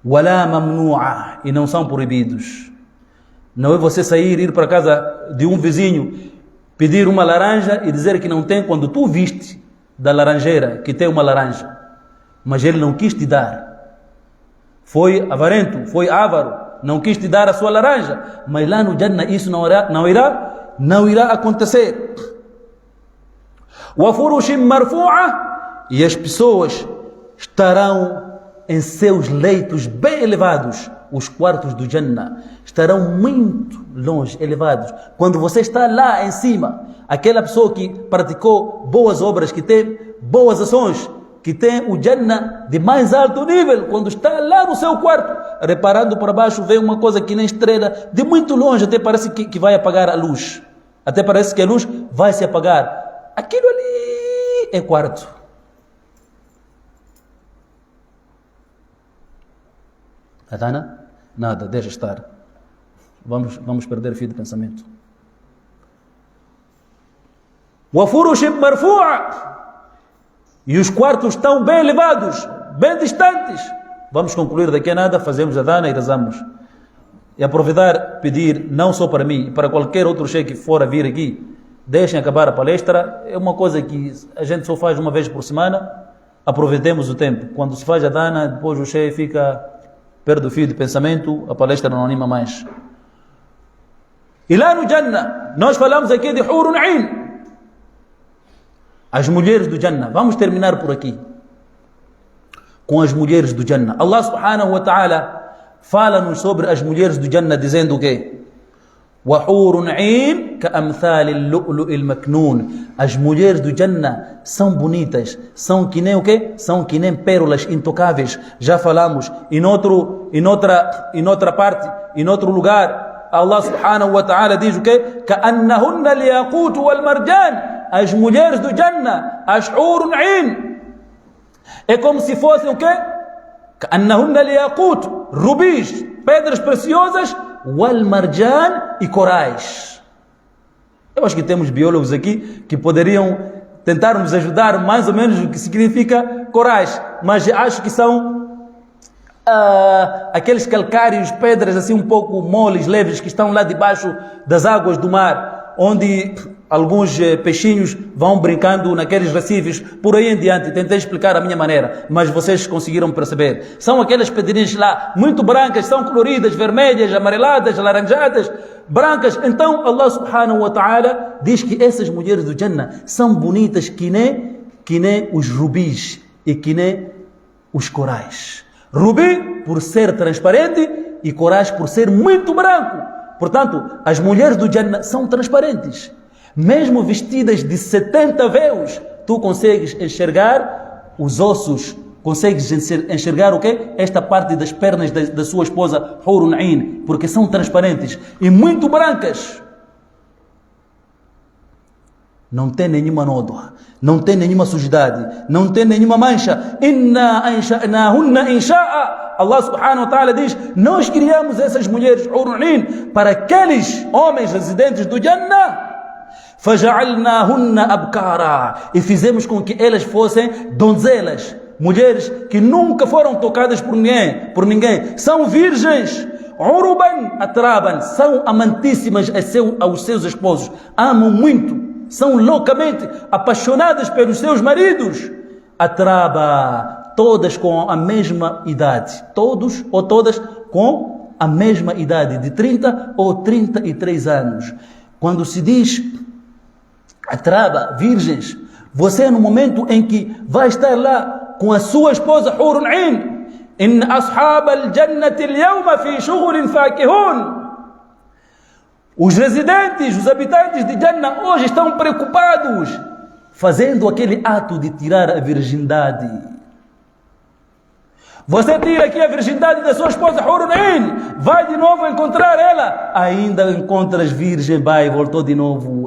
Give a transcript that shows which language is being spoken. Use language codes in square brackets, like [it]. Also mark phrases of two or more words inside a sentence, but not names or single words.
[ar] ولا ممنوعة, [pt] e não são proibidos. Não é você sair, ir para casa de um vizinho, pedir uma laranja e dizer que não tem, quando tu viste da laranjeira que tem uma laranja, mas ele não quis te dar. Foi avarento, foi avaro, não quis te dar a sua laranja, mas lá no Jannah isso não irá acontecer. [ar] وفرش مرفوعة, [pt] e as pessoas estarão em seus leitos bem elevados. Os quartos do Jannah estarão muito longe, elevados. Quando você está lá em cima, aquela pessoa que praticou boas obras, que tem boas ações, que tem o Jannah de mais alto nível, quando está lá no seu quarto, reparando para baixo, vê uma coisa que nem estrela, de muito longe, até parece que vai apagar a luz. Até parece que a luz vai se apagar. Aquilo ali é quarto. Adana? Nada, deixa estar. Vamos perder o fio de pensamento. [ar] وفرش مرفوعة, [pt] e os quartos estão bem elevados, bem distantes. Vamos concluir daqui a nada, fazemos a dana e rezamos. E aproveitar, pedir, não só para mim, para qualquer outro chefe que for a vir aqui, deixem acabar a palestra. É uma coisa que a gente só faz uma vez por semana. Aproveitemos o tempo. Quando se faz a dana, depois o chefe fica, perde o fio de pensamento, a palestra não anima mais. E lá no Jannah, nós falamos aqui de [ar] حور عين, [pt] as mulheres do Jannah. Vamos terminar por aqui com as mulheres do Jannah. [ar] الله سبحانه وتعالى [pt] fala-nos sobre as mulheres do Jannah, dizendo o quê? [ar] وَحُورٌ عِينٌ كَأَمْثَالِ اللُّؤْلُؤِ الْمَكْنُونِ. [pt] As mulheres do Jannah são bonitas, são que nem o quê? São que nem pérolas intocáveis. Já falamos em outra parte, em outro lugar, [ar] الله سبحانه وتعالى [pt] diz o quê? [ar] كَأَنَّهُنَّ الْيَاقُوتُ وَالْمَرْجَانِ. [pt] As mulheres do Jannah, as [ar] حور عين, [pt] é como se fossem o quê? [ar] كَأَنَّهُنَّ الْيَاقُوتُ, [pt] rubis, pedras preciosas, [ar] والمرجان, [pt] e corais. Eu acho que temos biólogos aqui que poderiam tentar nos ajudar mais ou menos o que significa corais, mas acho que são aqueles calcários, pedras assim um pouco moles, leves, que estão lá debaixo das águas do mar, onde alguns peixinhos vão brincando naqueles recifes, por aí em diante. Tentei explicar a minha maneira, mas vocês conseguiram perceber. São aquelas pedrinhas lá, muito brancas, são coloridas, vermelhas, amareladas, alaranjadas, brancas. Então [ar] الله سبحانه وتعالى [pt] diz que essas mulheres do Jannah são bonitas que nem os rubis e que nem os corais. Rubi por ser transparente e corais por ser muito branco. Portanto, as mulheres do Jannah são transparentes. Mesmo vestidas de 70 véus, tu consegues enxergar os ossos, consegues enxergar o quê? Esta parte das pernas da sua esposa [ar] حور عين, [pt] porque são transparentes e muito brancas. Não tem nenhuma nódoa, não tem nenhuma sujidade, não tem nenhuma mancha. [ar] إنا أنشأناهن إنشاء. الله سبحانه وتعالى [pt] diz: nós criamos essas mulheres [ar] حور عين [pt] para aqueles homens residentes do Jannah. [ar] فَجَعَلْنَاهُنَّ أَبْكَارًا, [pt] e fizemos com que elas fossem donzelas, mulheres que nunca foram tocadas por ninguém, são virgens, [ar] عربا أترابا, [pt] são amantíssimas aos seus esposos, amam muito, são loucamente apaixonadas pelos seus maridos. Atraba, todas com a mesma idade, todos ou todas com a mesma idade, de 30 ou 33 anos. Quando se diz atraba, virgens, você no momento em que vai estar lá com a sua esposa [ar] حور عين, إن أصحاب الجنة اليوم في شغل فاكهون. [pt] Os residentes, os habitantes de Jannah hoje estão preocupados, fazendo aquele ato de tirar a virgindade. Você tira aqui a virgindade da sua esposa [ar] حور عين, [pt] vai de novo encontrar ela, ainda encontras virgem, vai, voltou de novo.